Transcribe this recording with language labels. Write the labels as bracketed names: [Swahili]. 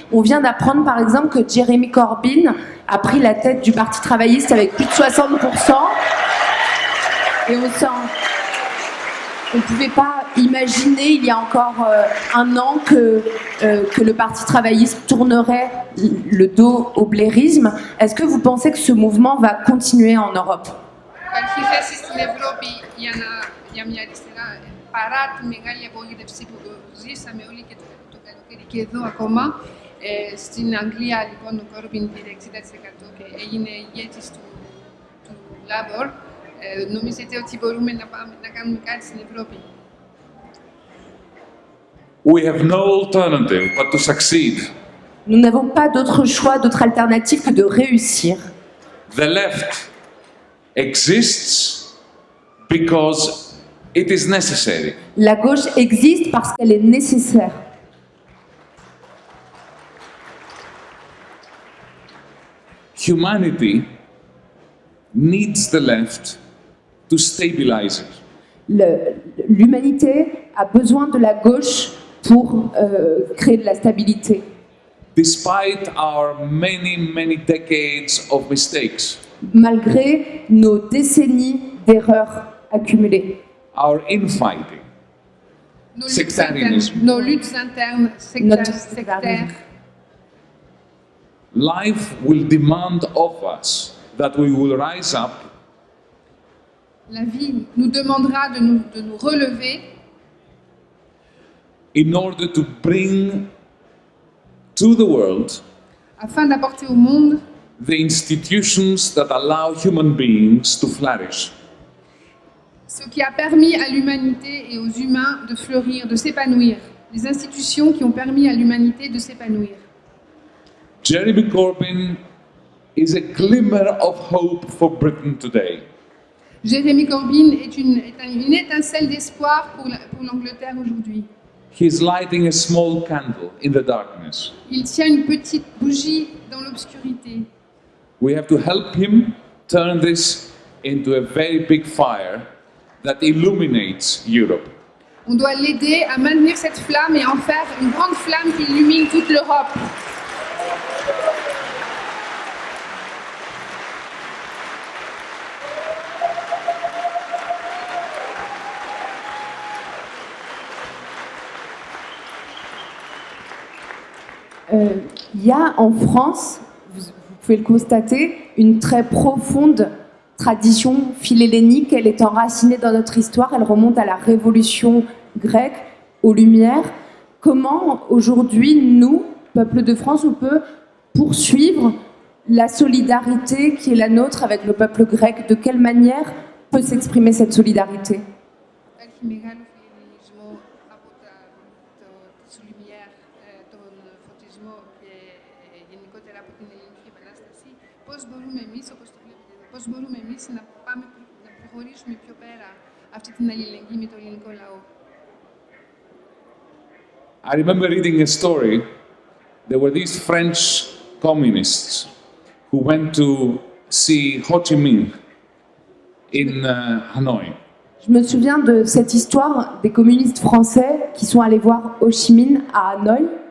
[French] On vient d'apprendre par exemple que Jeremy Corbyn a pris la tête du Parti travailliste avec plus de 60%. Et on ne pouvait pas imaginer il y a encore un an que le Parti travailliste tournerait le dos au blairisme. Est-ce que vous pensez que ce mouvement va continuer en Europe? [Greek] Υπάρχει θέση στην Ευρώπη για μια αριστερά παρά τη μεγάλη απογοήτευση που ζήσαμε όλοι και το καλοκαίρι και εδώ ακόμα. Στην Αγγλία λοιπόν ο Κόρμπιν πήρε 60% και έγινε ηγέτης του Labour. Νομίζετε ότι μπορούμε να κάνουμε κάτι στην Ευρώπη? [English] We have no alternative but to succeed. [French] Nous n'avons pas d'autre choix, d'autre alternative que de réussir. [English] The left exists because it is necessary. [French] La gauche existe parce qu'elle est nécessaire. [English] Humanity needs the left to stabilize it. [French] L'humanité a besoin de la gauche pour créer de la stabilité. [English] Despite our many decades of mistakes, [French] Malgré nos décennies d'erreurs accumulées. [English] our infighting, sectarianism, [French] Nos luttes internes sectaires. [English] life will demand of us that we will rise up [French] La vie nous demandera de nous relever [English] in order to bring to the world [French] afin d'apporter au monde [English] the institutions that allow human beings to flourish. [French] ce qui a permis à l'humanité et aux humains de fleurir, de s'épanouir. Les institutions qui ont permis à l'humanité de s'épanouir. [English] Jeremy Corbyn is a glimmer of hope for Britain today. [French] Jeremy Corbyn est une étincelle d'espoir pour l'Angleterre aujourd'hui. [English] He's lighting a small candle in the darkness. [French] Il tient une petite bougie dans l'obscurité. [English] We have to help him turn this into a very big fire that illuminates Europe. [French] On doit l'aider à maintenir cette flamme et en faire une grande flamme qui illumine toute l'Europe. Il y a en France, vous pouvez le constater, une très profonde tradition philhellénique. Elle est enracinée dans notre histoire, elle remonte à la Révolution grecque, aux Lumières. Comment aujourd'hui, nous, peuple de France, on peut poursuivre la solidarité qui est la nôtre avec le peuple grec? De quelle manière peut s'exprimer cette solidarité? [Greek] Υπάρχει μεγάλο φιλελληνισμό από τις Λουμιέρ, τον φωτισμό και γενικότερα από την Ελληνική Επανάσταση. Πώς μπορούμε εμείς, όπως το βλέπετε εδώ, πώς μπορούμε εμείς να προχωρήσουμε πιο πέρα αυτή την αλληλεγγύη με το ελληνικό λαό? [English] I remember reading a story. There were these French communists who went to see Ho Chi Minh in Hanoi. [French] Je me souviens de cette histoire des communistes français qui sont allés voir Ho Chi Minh à Hanoï